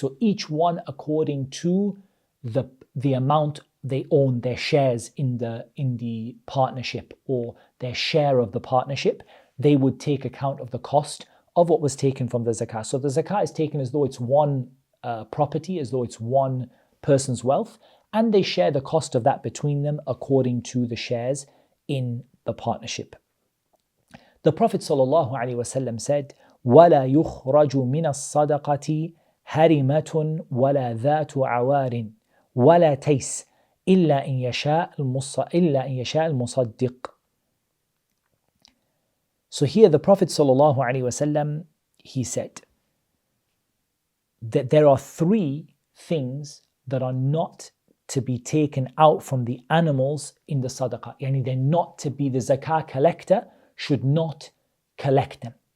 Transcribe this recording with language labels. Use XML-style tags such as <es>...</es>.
<en>So each one according to the amount they own, their shares in the partnership, or their share of the partnership, they would take account of the cost of what was taken from the zakah. So the zakah is taken as though it's one property, as though it's one person's wealth, and they share the cost of that between them according to the shares in the partnership. The Prophet ﷺ said,</en> <ar>وَلَا يُخْرَجُ مِنَ الصَّدَقَةِ هَرِمَةٌ وَلَا ذَاتُ عَوَارٍ وَلَا تَيْسٍ إِلَّا إِنْ يَشَاءَ الْمُصَدِّقُ.</ar> <en>So here the Prophet ﷺ, he said that there are 3 things that are not to be taken out from the animals in the sadaqah. Yani they're not to be, the zakah collector should not collect them.</en>